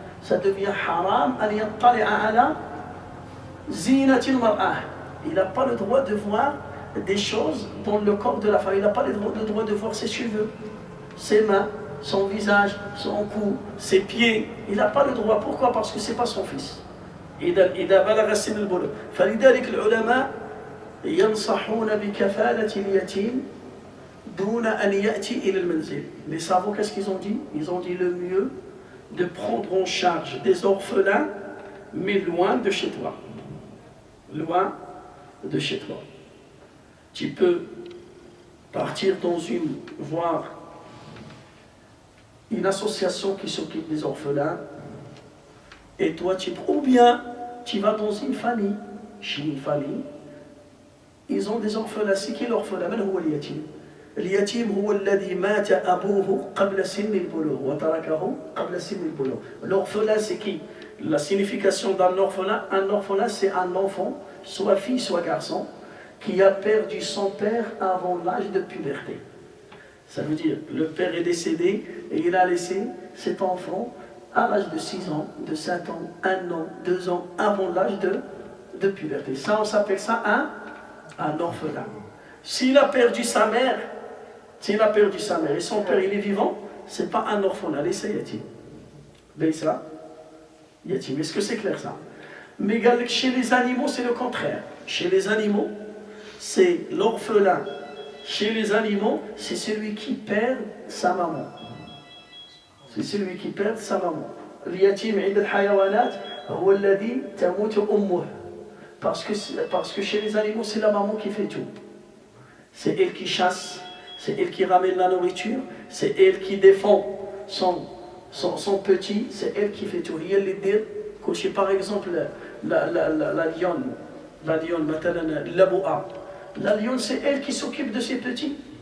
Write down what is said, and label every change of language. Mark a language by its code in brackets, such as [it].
[fr] Ça devient [ar] haram an yattali'a ala zinatil mar'ah. [fr] Il n'a pas le droit de voir des choses dans le corps de la femme. Il n'a pas le droit de voir ses cheveux, ses mains, son visage, son cou, ses pieds. Il n'a pas le droit. Pourquoi? Parce que ce n'est pas son fils. [ar] إذا بلغ سن البلوغ فلذلك العلماء ينصحون بكفالة اليتيم دون أن يأتي إلى المنزل. [fr] Les savants, qu'est-ce qu'ils ont dit? Ils ont dit le mieux de prendre en charge des orphelins, mais loin de chez toi. Loin de chez toi. tu peux partir voir une association qui s'occupe des orphelins, et toi ou bien tu vas dans une famille, chez une famille, ils ont des orphelins. C'est qui l'orphelin? [ar] من هو اليتيم؟ اليتيم هو الذي مات أبوه قبل سن البلوغ وتركه قبل سن البلوغ. [fr] L'orphelin, c'est qui? La signification d'un orphelin, c'est un enfant, soit fille, soit garçon, qui a perdu son père avant l'âge de puberté. Ça veut dire, le père est décédé et il a laissé cet enfant à l'âge de 6 ans, de 7 ans, 1 an, 2 ans, avant l'âge de puberté. Ça, on s'appelle ça un orphelin. S'il a perdu sa mère, et son père il est vivant, c'est pas un orphelin, laissez yatim. Laissez yatim. Est-ce que c'est clair ça? Mais chez les animaux, c'est le contraire. Chez les animaux, c'est l'orphelin. Chez les animaux, c'est celui qui perd sa maman. C'est celui qui perd sa maman. [ar] اليتيم عند الحيوانات هو الذي تموت أمه. [fr] Parce que chez les animaux, c'est la maman qui fait tout. C'est elle qui chasse, c'est elle qui ramène la nourriture, c'est elle qui défend son petit, c'est elle qui fait tout. Il y dire que par exemple la lionne, la lionne, c'est elle qui s'occupe de ses petits.